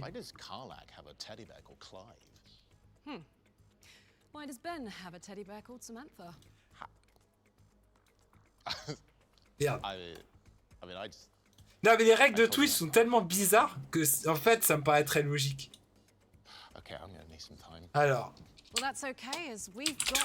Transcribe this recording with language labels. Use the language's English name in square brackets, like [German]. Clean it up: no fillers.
[English] Why does Karlak have a teddy bear called Clive? Why does Ben have a teddy bear called Samantha? [French] Merde. [English] I mean, I just... [French] Non mais les règles de Twitch sont tellement bizarres que en fait ça me paraît très logique. [English] Okay, I'm gonna need some time. [French] Alors. [English] Well, that's okay, as we've got